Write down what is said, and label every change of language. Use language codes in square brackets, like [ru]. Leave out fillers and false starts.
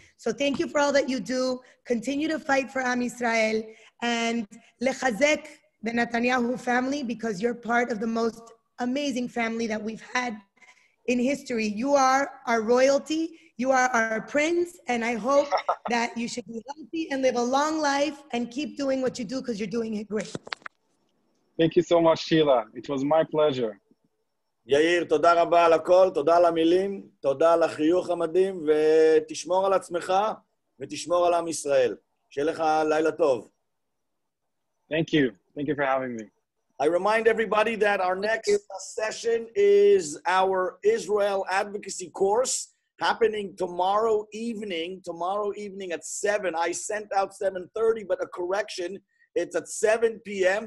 [en] So thank you for all that you do. Continue to fight for Am Yisrael and lechazek the Netanyahu family because you're part of the most amazing family that we've had in history. You are our royalty. You are our prince. And I hope that you should be healthy and live a long life and keep doing what you do because you're doing it great. Thank you so much, Sheila. It was my pleasure. [he] יאיר, תודה רבה על הכל, תודה על המילים, תודה על החיוך המדהים, ותשמור על עצמך ותשמור על עם ישראל. שיהיה לך לילה טוב. [en] Thank you. Thank you for having me. I remind everybody that our next session is our Israel advocacy course happening tomorrow evening at 7. I sent out 7:30, but a correction. It's at 7 p.m.